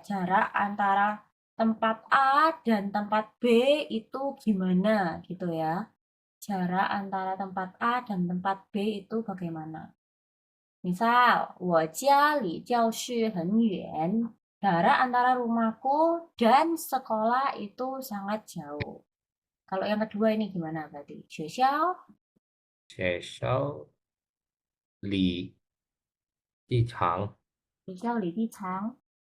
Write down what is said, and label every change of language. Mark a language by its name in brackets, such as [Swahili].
[Indonesian] Jarak antara tempat A dan tempat B itu gimana gitu ya. Jarak antara tempat A dan tempat B itu bagaimana? Misal, [Chinese] 我家离教室很远. [Indonesian] Jarak antara rumahku dan sekolah itu sangat jauh. Kalau yang kedua ini gimana berarti? [Chinese] 学校离机场学校离机场